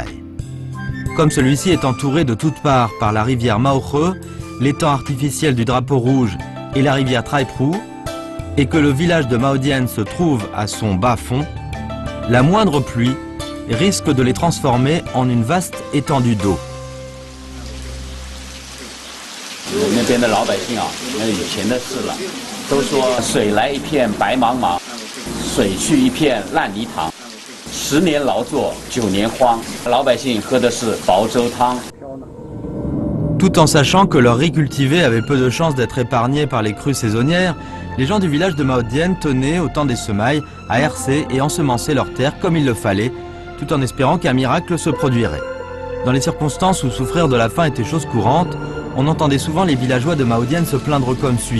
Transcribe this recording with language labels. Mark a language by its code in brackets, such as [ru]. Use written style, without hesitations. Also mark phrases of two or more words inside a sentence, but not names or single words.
[fr] Comme celui-ci est entouré de toutes parts par la rivière Maohe, l'étang artificiel du drapeau rouge et la rivière Traiprou, et que le village de Maodian se trouve à son bas fond, la moindre pluie risque de les transformer en une vaste étendue d'eau. [zh] 那边的老百姓啊，那以前的事了，都说水来一片白茫茫，水去一片烂泥塘，10年劳作9年荒，老百姓喝的是薄粥汤。 [fr] Tout en sachant que leur riz cultivé avait peu de chances d'être épargné par les crues saisonnières, les gens du village de Maodian tenaient, au temps des semailles, à hercer et ensemencer leurs terres comme il le fallait, tout en espérant qu'un miracle se produirait. Dans les circonstances où souffrir de la faim était chose courante, on entendait souvent les villageois de Maodian se plaindre comme suit.